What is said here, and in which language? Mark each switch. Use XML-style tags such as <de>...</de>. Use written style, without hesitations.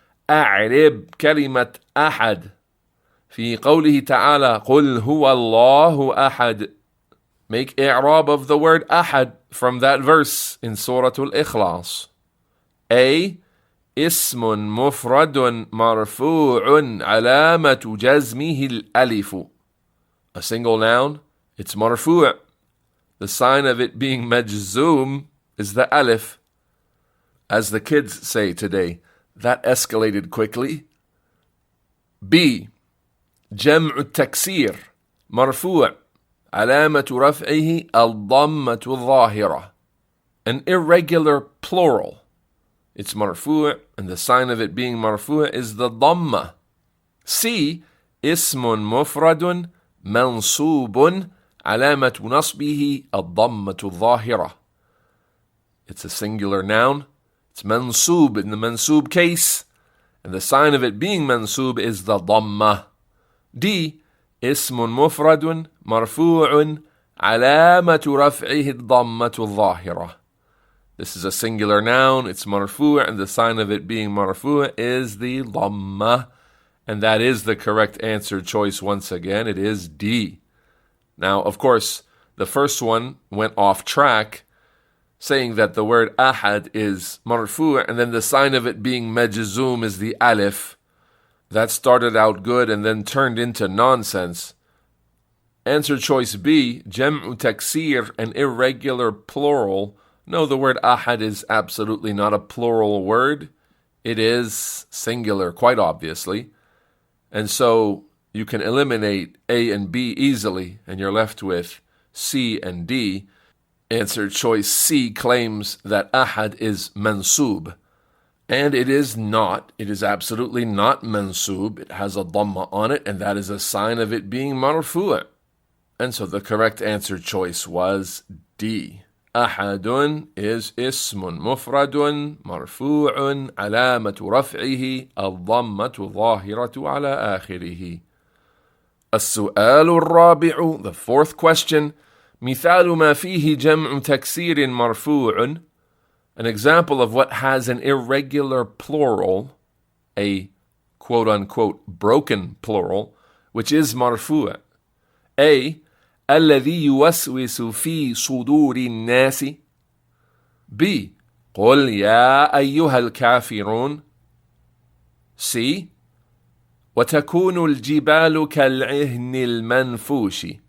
<ar>أعرب كلمة أحد في قوله تعالى قل هو الله أحد.</ar> <en>Make i'rab of the word ahad from that verse in Surah Al-Ikhlas. A.</en> <ar>اسم مفرد مرفوع علامة جزمه الألف.</ar> <en>A single noun, it's marfu'. The sign of it being majzoom is the alif. As the kids say today, that escalated quickly. B.</en> <ar>جمع التكسير مرفوع علامة رفعه الضمة الظاهرة.</ar> <en>An irregular plural. It's marfu' and the sign of it being marfu' is the dhamma. C.</en> <ar>اسم مفرد منصوب علامة نصبه الضمة الظاهرة.</ar> <en>It's a singular noun. It's mansub in the mansub case. And the sign of it being mansub is the dhamma. D.</en> <ar>اسم مفرد مرفوع علامة رفعه الضمة الظاهرة.</ar> <en>This is a singular noun. It's marfu' and the sign of it being marfu' is the dhamma. And that is the correct answer choice once again. It is D. Now, of course, the first one went off track, saying that the word ahad is marfu' and then the sign of it being majzoom is the alif. That started out good and then turned into nonsense. Answer choice B, jam'u taksir, an irregular plural. No, the word ahad is absolutely not a plural word. It is singular, quite obviously. And so you can eliminate A and B easily, and you're left with C and D. Answer choice C claims that ahad is mansub. And it is not. It is absolutely not mansub. It has a dhamma on it, and that is a sign of it being marfu'. And so the correct answer choice was D.</en> <ar>أحد is اسم مفرد مرفوع علامة رفعه الضمة الظاهرة على آخره. السؤال الرابع,</ar> <en>the fourth question,</en> <ar>مثال ما فيه جمع تكسير مرفوع,</ar> <en>an example of what has an irregular plural, a quote-unquote broken plural, which is marfu'. A.</en> <ar>الذي يوسوس في صدور الناس. B. قل يا أيها الكافرون. C. وتكون الجبال كالعهن المنفوش.</ar>